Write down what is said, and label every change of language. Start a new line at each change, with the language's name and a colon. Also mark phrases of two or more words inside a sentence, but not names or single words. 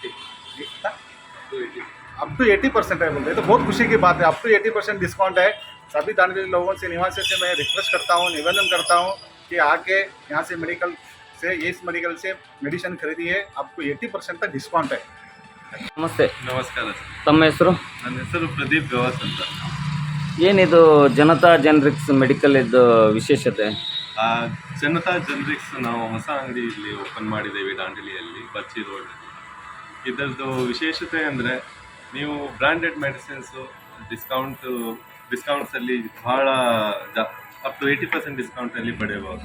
Hindi: अप टू 80% है बोलते हैं, तो बहुत खुशी की बात है। अप टू 80% डिस्काउंट है। सभी दांडेली लोगों से, निवासी से मैं रिक्वेस्ट करता हूँ, निवेदन करता हूँ कि आके यहाँ से मेडिकल से, इस मेडिकल से मेडिसिन खरीदिए। आपको 80% तक डिस्काउंट है।
Kannada: ನಮಸ್ತೆ. ನಮಸ್ಕಾರ ಸರ್. ತಮ್ಮ ಹೆಸರು? ನನ್ನ ಹೆಸರು ಪ್ರದೀಪ್ ಗವಾಸ್ ಅಂತ. ಏನಿದು ಜನತಾ ಜನರಿಕ್ಸ್ ಮೆಡಿಕಲ್ ಇದ್ದು ವಿಶೇಷತೆ? ಆ, ಜನತಾ ಜನರಿಕ್ಸ್ ನಾವು ಹೊಸ ಅಂಗಡಿ ಇಲ್ಲಿ ಓಪನ್ ಮಾಡಿದ್ದೇವೆ ದಾಂಡೇಲಿಯಲ್ಲಿ, ಬಚ್ಚಿ ರೋಡಲ್ಲಿ. ಇದರದ್ದು ವಿಶೇಷತೆ ಅಂದರೆ ನೀವು ಬ್ರ್ಯಾಂಡೆಡ್ ಮೆಡಿಸಿನ್ಸು ಡಿಸ್ಕೌಂಟ್ಸಲ್ಲಿ ಭಾಳ ಅಪ್ ಟು 80% ಡಿಸ್ಕೌಂಟಲ್ಲಿ ಪಡೆಯಬಹುದು.